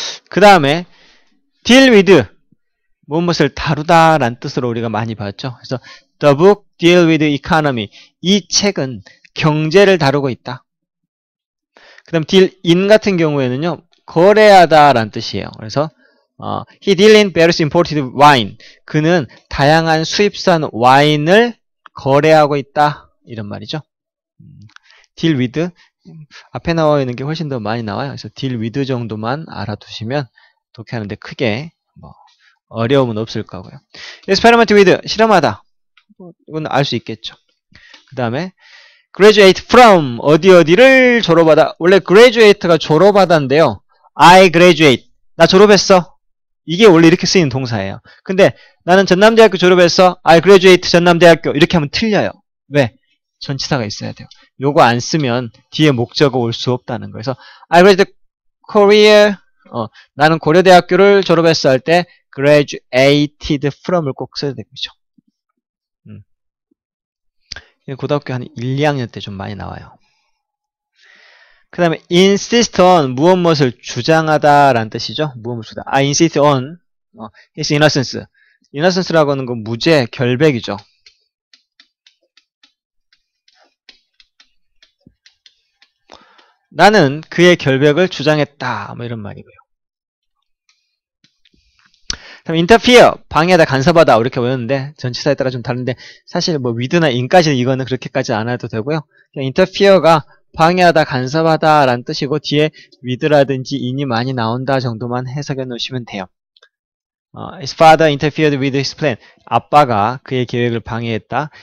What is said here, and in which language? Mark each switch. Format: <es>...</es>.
<ko>그 다음에 deal with 무엇을 다루다 라는 뜻으로 우리가 많이 봤죠. 그래서</ko> <en>the book deal with economy</en> <ko>이 책은 경제를 다루고 있다. 그 다음 deal in 같은 경우에는요, 거래하다 라는 뜻이에요. 그래서</ko> <en>he deal in various imported wine.</en> <ko>그는 다양한 수입산 와인을 거래하고 있다. 이런 말이죠. deal with 앞에 나와 있는 게 훨씬 더 많이 나와요. 그래서 deal with 정도만 알아두시면 독해하는데 크게 어려움은 없을 거고요. experiment with 실험하다. 이건 알 수 있겠죠. 그 다음에 graduate from 어디를 졸업하다. 원래 graduate가 졸업하다인데요.</ko> <en>I graduate.</en> <ko>나 졸업했어. 이게 원래 이렇게 쓰이는 동사예요. 근데 나는 전남대학교 졸업했어.</ko> <en>I graduate 전남대학교.</en> <ko>이렇게 하면 틀려요. 왜? 전치사가 있어야 돼요. 요거 안 쓰면 뒤에 목적어 올 수 없다는 거예요. 그래서</ko> <en>I graduated Korea.</en> <ko>나는 고려대학교를 졸업했어 할 때 graduated from을 꼭 써야 되겠죠. 고등학교 한 1, 2학년 때 좀 많이 나와요. 그 다음에 insist on 무엇을 주장하다 라는 뜻이죠. 무엇을 주다.</ko> <en>I insist on his innocence.</en> <ko>innocence라고 하는 건 무죄, 결백이죠. 나는 그의 결백을 주장했다. 뭐 이런 말이고요. 그럼 interfere, 방해하다, 간섭하다 이렇게 외웠는데 전치사에 따라 좀 다른데 사실 뭐 with나 in까지 이거는 그렇게까지 안 해도 되고요. 그냥 interfere가 방해하다, 간섭하다 라는 뜻이고 뒤에 with라든지 in이 많이 나온다 정도만 해석해 놓으시면 돼요.</ko> <en>His father interfered with his plan.</en> <ko>아빠가 그의 계획을 방해했다.</ko>